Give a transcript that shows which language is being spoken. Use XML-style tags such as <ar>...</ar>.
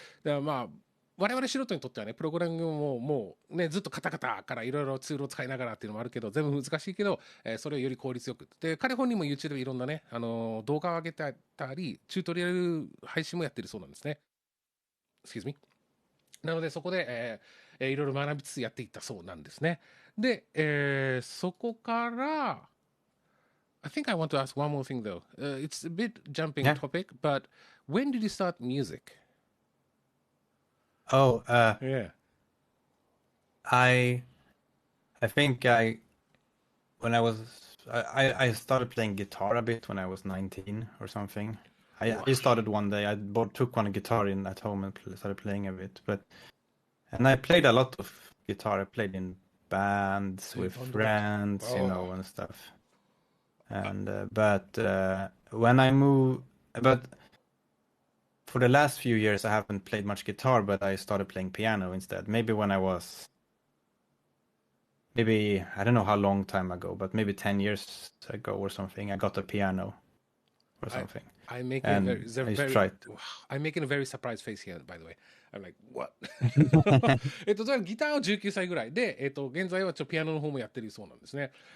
<ja>だからまあ我々素人にとってはね、プログラミングもうね、ずっとカタカタからいろいろツールを使いながらっていうのもあるけど、全部難しいけど、それをより効率よく。で、彼本人も YouTube でいろんなね、動画を上げてたり、チュートリアル配信もやってるそうなんですね。</ja> <en>Excuse me。</en> <ja>なので、そこで、いろいろ学びつつやっていったそうなんですね。で、そこから、</ja> <en>I think I want to ask one more thing though. It's a bit jumping Yeah. topic, but when did you start music? Oh, Yeah. I I think I when I was I started playing guitar a bit when I was 19 or something. Wow. I started one day. Took one guitar in at home and started playing a bit. And I played a lot of guitar. I played in bands with friends, Oh. and stuff. And when I moved, but for the last few years I haven't played much guitar, but I started playing piano instead. Maybe when I was maybe I don't know how long time ago, but maybe 10 years ago or something, I got a piano or I something. I'm making a And I just tried. I'm making a very surprised face here, by the way. I'm like, what?</en> <ja>とりあえずギターは19歳ぐらいで、現在はピアノの方もやってるそうなんですね。</ja>